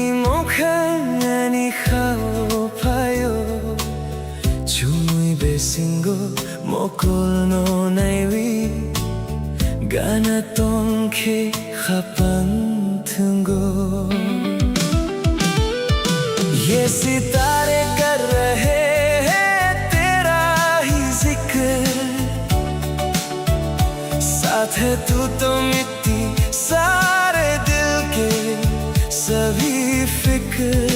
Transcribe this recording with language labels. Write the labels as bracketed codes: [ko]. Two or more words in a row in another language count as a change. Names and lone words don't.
[trp] mokhani khao payo chui besingo mokol no naiwi gana tongke khapan thungo [hi] ये सितारे कर रहे हैं तेरा ही ज़िक्र साथ है तू तो मिट्टी सारे दिल के सभी फिक्र